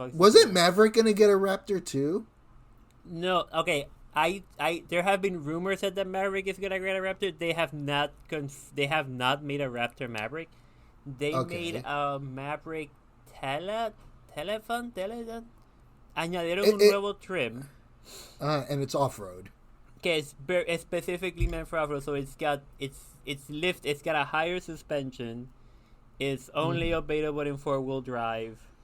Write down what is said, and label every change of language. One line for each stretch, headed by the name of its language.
English: wasn't Maverick going to get a Raptor too? No, okay. There have been rumors that the Maverick is gonna get a Raptor. They have not made a Raptor Maverick. They made a Maverick Telefon.
Spanish: Añadieron un nuevo trim.
English: And it's off-road. Okay, it's specifically meant for off-road. So it's got a higher suspension. It's only available in 4-wheel drive.